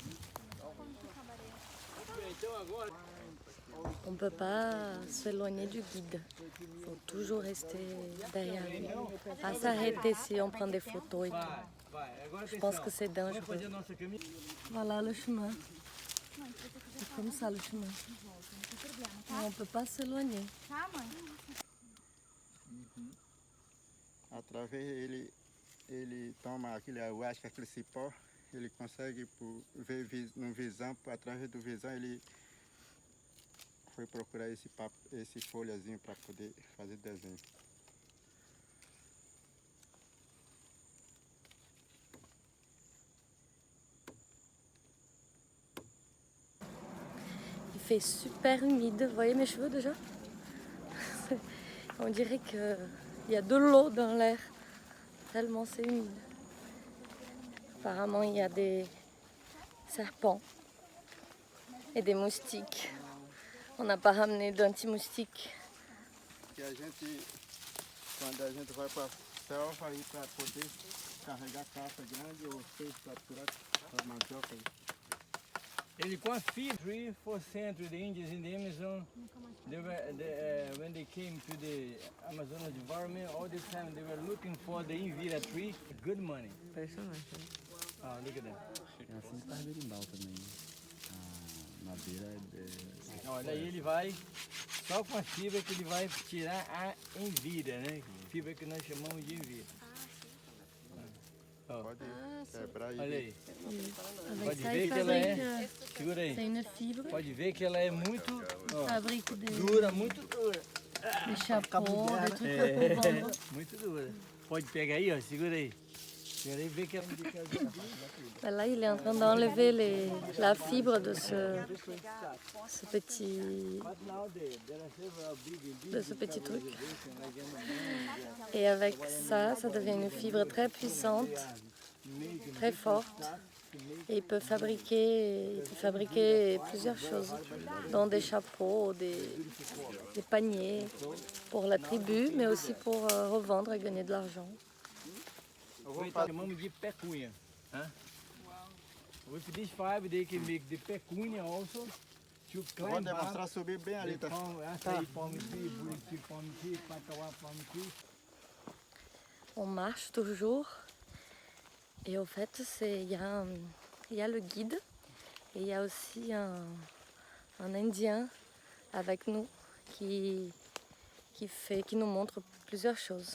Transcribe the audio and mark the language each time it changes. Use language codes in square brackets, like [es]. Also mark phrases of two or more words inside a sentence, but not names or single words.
[fr] On ne peut pas s'éloigner du guide. Il faut toujours rester derrière lui. Pas s'arrêter si on prend des photos et tout. Je pense que c'est dangereux. Voilà le chemin. C'est comme ça le chemin. On ne peut pas s'éloigner. [pt] Através ele toma aquele, eu acho que aquele cipó, ele consegue ver no visão, através do visão ele foi procurar esse folhazinho para poder fazer desenho. [fr] Il fait super humide, vous voyez mes cheveux déjà? On dirait qu'il y a de l'eau dans l'air, tellement c'est humide. Apparemment il y a des serpents et des moustiques. On n'a pas ramené d'anti-moustique. [pt] Quando a gente vai para a selva aí para poder carregar caça grande ou peixe capturar para mandioca. Ele com a fibra [en] for centro the Indians in the Amazon, when they came to the Amazonas environment, all this time they were looking for the Invira tree, good money. [pt] Impressionante. [en] Ah, look at that. [pt] É assim que faz berimbau também. Na beira Olha, daí ele vai, só com a fibra que ele vai tirar a envira, né? Fibra que nós chamamos de envira. Pode quebrar e Olha aí. [fr] Avec [pt] Pode [fr] ça, [pt] ver [fr] il [pt] que ela é, [fr] fabrique, [pt] segura aí, [fr] c'est une fibre, [pt] pode ver que ela é muito [fr] fabrique des [pt] dura, muito dura. [fr] chapeaux, des trucs pour vendre. [pt] Muito dura. Pode pegar aí, ó, segura aí. Segura aí e vê que ela... [fr] Là, il est en train d'enlever la fibre de ce petit truc. Et avec ça, ça devient une fibre très puissante très forte. Et il peut fabriquer plusieurs choses, dont des chapeaux, des paniers pour la tribu, mais aussi pour revendre et gagner de l'argent. [pt] Chamamos de pecunha. [en] With this fiber they can make the pecunha also to [pt] Vou [en] climb [pt] demonstrar [en] up. [pt] subir bem ali, tá? Açaí, [en] palm tree, buriti, palm tree, patauá, palm tree. [fr] On marche toujours et au fait il y a le guide et il y a aussi un Indien avec nous qui nous montre plusieurs choses.